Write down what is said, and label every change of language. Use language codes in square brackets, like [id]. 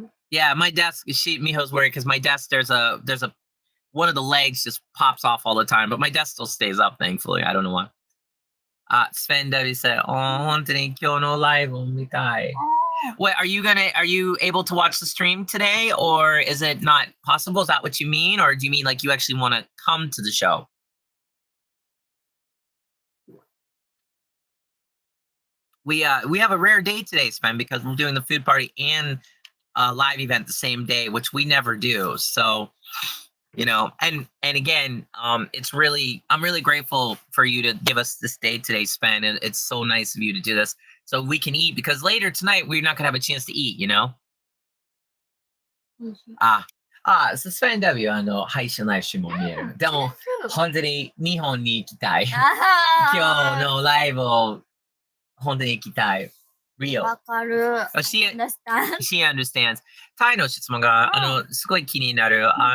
[en] Yeah, my desk, Miho's worried because my desk, there's a, one of the legs just pops off all the time, but my desk still stays up, thankfully. I don't know why. Sven Debbie said, [ja] 本当に今日のライブを見たい。 [en] Wait, are you able to watch the stream today, or is it not possible? Is that what you mean? Or do you mean like you actually want to come to the show? We have a rare day today, Sven, because we're doing the food party and live event the same day, which we never do. So, you know, and again, I'm really grateful for you to give us this day today, Sven. And it's so nice of you to do this so we can eat, because later tonight we're not gonna have a chance to eat, you know. [ja] スペインダビュー配信来週も見える。でも本当に日本に行きたい。今日のライブを本当に行きたい。 [en] Real. [ja] わかる。 [en] She understands. [ja] タイの質問がすごい気になる。